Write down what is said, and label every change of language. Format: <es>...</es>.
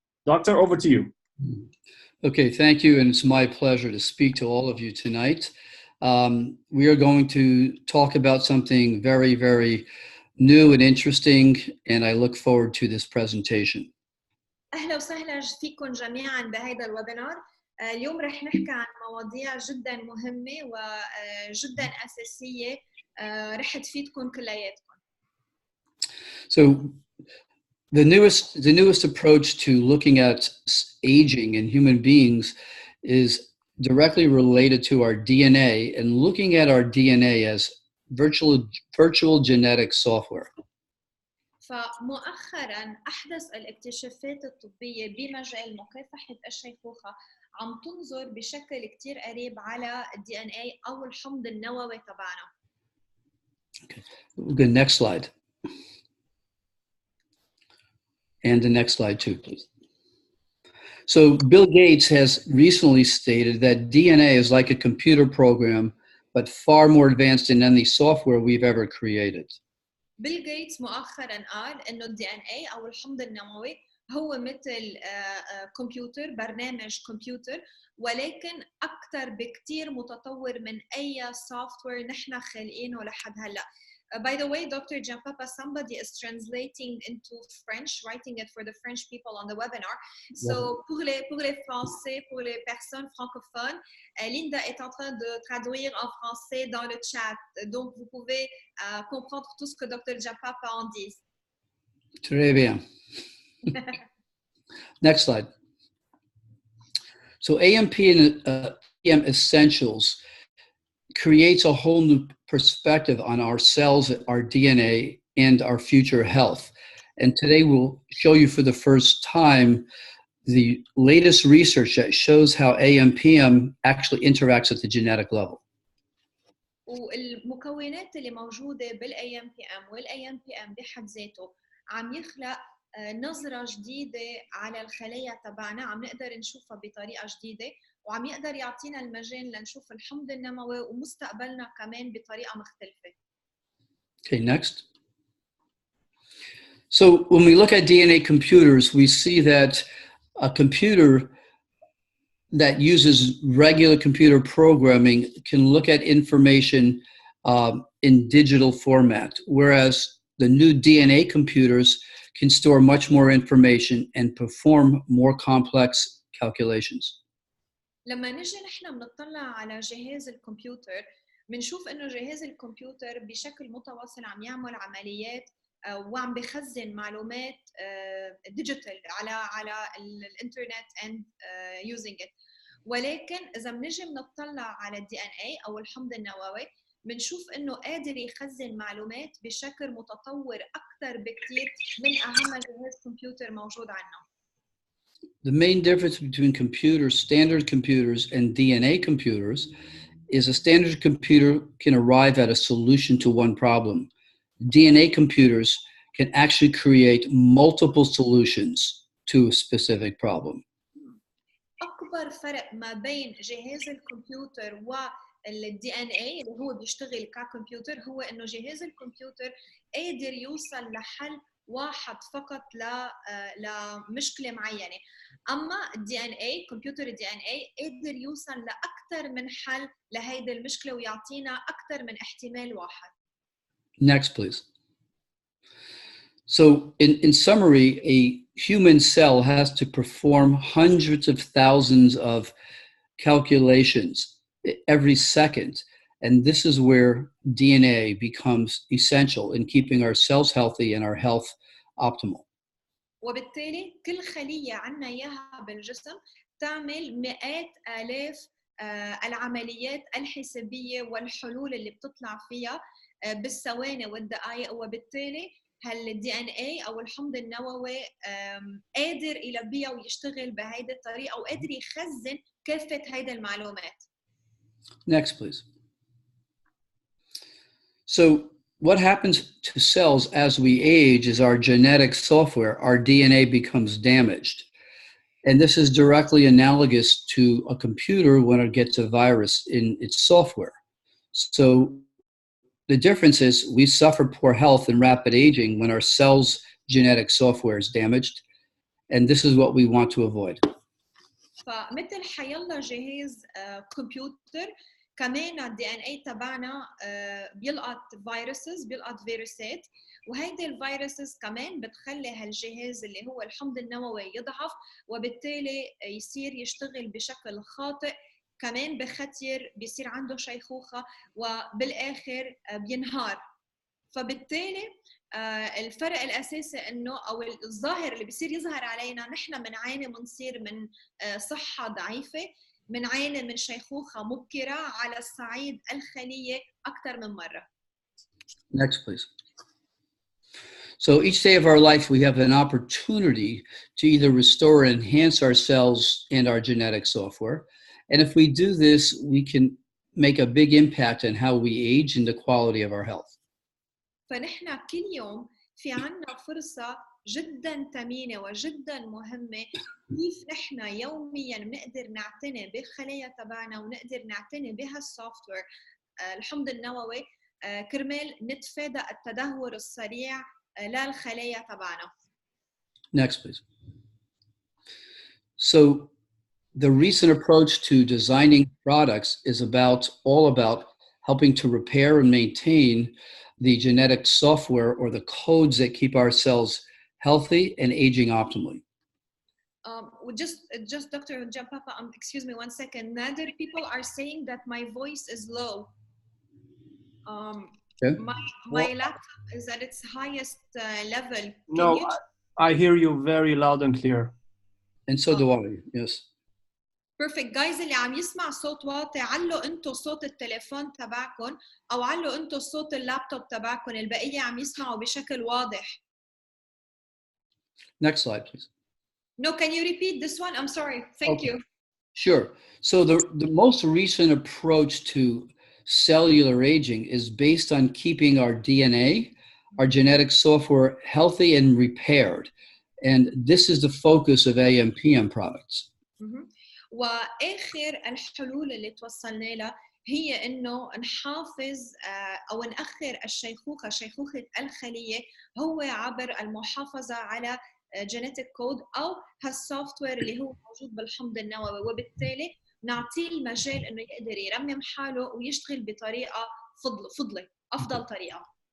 <en>Doctor, over to you. Okay, thank you, and it's my pleasure to speak to all of you tonight. We are going to talk about something very, very new and interesting, and I look forward to this presentation.</en> <ar>أهلا وسهلا فيكم جميعا بهذا الويبينار. اليوم رح نحكي عن مواضيع جدا مهمة وجدا أساسية رح تفيدكم كلياتكم.</ar> <en>So the newest approach to looking at aging in human beings is directly related to our DNA and looking at our DNA as virtual genetic software.</en> <ar>فمؤخرا أحدث الاكتشافات الطبية بمجال مكافحة الشيخوخة عم تنظر بشكل كتير قريب على DNA أو الحمض النووي تبعنا.</ar> <en>Okay. Good. Next slide. And the next slide too, please. So Bill Gates has recently stated that DNA is like a computer program, but far more advanced than any software we've ever created.</en> <ar>بيل غيتس مؤخرا قال انه DNA او الحمض النووي هو مثل كمبيوتر، برنامج كمبيوتر، ولكن اكثر بكثير متطور من اي سوفت وير نحن خالقينه لحد هلا.</ar> <en>By the way, Dr. Giampapa, somebody is translating into French, writing it for the French people on the webinar.</en> <fr>So, pour les Français, pour les personnes francophones, Linda est en train de traduire en français dans le chat. Donc, vous pouvez comprendre tout ce que Dr. Giampapa en dit. Très bien.</fr> <en>Next slide. So AMP and AM Essentials creates a whole new perspective on our cells, our DNA, and our future health. And today we'll show you for the first time the latest research that shows how AMPM actually interacts at the genetic level.</en> <ar>والمكونات اللي موجودة بالاي ام بي ام والاي ام بي ام بحد ذاته عم يخلق نظرة جديدة على الخلايا تبعنا، عم نقدر نشوفها بطريقة جديدة، وعم يقدر يعطينا المجال لنشوف الحمض النووي ومستقبلنا كمان بطريقة مختلفة.</ar> <en>Okay, next. So when we look at DNA computers, we see that a computer that uses regular computer programming can look at information in digital format, whereas the new DNA computers can store much more information and perform more complex calculations.</en> <ar>لما نجي نحن بنطلع على جهاز الكمبيوتر بنشوف انه جهاز الكمبيوتر بشكل متواصل عم يعمل عمليات وعم بخزن معلومات ديجيتال على الانترنت</ar> <en>and using it.</en> <ar>ولكن اذا بنجي بنطلع على الدي ان اي او الحمض النووي بنشوف انه قادر يخزن معلومات بشكل متطور اكثر بكثير من اهم جهاز كمبيوتر موجود عندنا.</ar> <en>The main difference between standard computers and DNA computers is a standard computer can arrive at a solution to one problem. DNA computers can actually create multiple solutions to a specific problem.</en> <ar>أكبر فرق ما بين جهاز الكمبيوتر والدي ان اي اللي هو بيشتغل ككمبيوتر هو انه جهاز الكمبيوتر قادر يوصل لحل واحد فقط لمشكله معينه، اما الدي ان اي كمبيوتر الدي ان اي قادر يوصل لاكثر من حل لهيدي المشكله ويعطينا اكثر من احتمال واحد.</ar> <en>Next, please. So in summary, a human cell has to perform hundreds of thousands of calculations every second. And this is where DNA becomes essential in keeping our cells healthy and our health optimal.</en> <ar>وبالتالي كل خلية عنا إياها بالجسم تعمل مئات آلاف العمليات الحسابية والحلول اللي بتطلع فيها بالثواني والدقائق، وبالتالي الدي ان اي او الحمض النووي قادر يلبيها ويشتغل بهيدي الطريقه وقادر يخزن كافه هيدي المعلومات.</ar> <en>Next, please. So what happens to cells as we age is our genetic software, our DNA becomes damaged. And this is directly analogous to a computer when it gets a virus in its software. So the difference is we suffer poor health and rapid aging when our cells' genetic software is damaged, and this is what we want to avoid.</en> <ar>فمثل حيلا جهاز كمبيوتر كمان الدي ان اي تبعنا بيلقط بيلقط فيروسات، وهيدي الفيروسز كمان بتخلي هالجهاز اللي هو الحمض النووي يضعف وبالتالي يصير يشتغل بشكل خاطئ، كمان بخطر بيصير عنده شيخوخة وبالآخر بينهار. فبالتالي الفرق الأساسي إنه أو الظاهر اللي بيصير يظهر علينا نحن بنعاني بنصير من صحة ضعيفة، بنعاني من شيخوخة مبكرة على الصعيد الخلية أكثر من مرة.</ar> <en>Next, please. So each day of our life, we have an opportunity to either restore or enhance our cells and our genetic software. And if we do this, we can make a big impact on how we age and the quality of our health.</en> <ar>فنحن كل يوم في عنا فرصة جدا ثمينة وجدا مهمة كيف نحن يوميا نقدر نعتني بالخلايا تبعنا ونقدر نعتني بهالسوفت وير الحمض النووي كرمال نتفادى التدهور السريع للخلايا تبعنا.</ar> <en>Next, please. So the recent approach to designing products is all about helping to repair and maintain the genetic software or the codes that keep our cells healthy and aging optimally. Just Dr. Giampapa, excuse me 1 second. Nader, people are saying that my voice is low. Okay. My laptop is at its highest level. No, I hear you very loud and clear. And so do I, yes. Perfect.</en> <ar>Guys اللي عم يسمع صوت واطي علوا انتو صوت التليفون تبعكم او علوا انتو صوت اللابتوب تبعكم، البقية عم يسمعوا بشكل واضح.</ar> <en>Next slide, please. No, can you repeat this one? I'm sorry. Thank you. Sure. So the most recent approach to cellular aging is based on keeping our DNA, our genetic software healthy and repaired. And this is the focus of AMPM products.</en> <ar>وآخر الحلول اللي توصلنا لها هي إنه نحافظ أو نأخر الشيخوخة، شيخوخة الخلية، هو عبر المحافظة على genetic code أو هالسوفت وير اللي هو موجود بالحمض النووي، وبالتالي نعطيه المجال إنه يقدر يرمم حاله ويشتغل بطريقة فضلة، أفضل طريقة.</ar>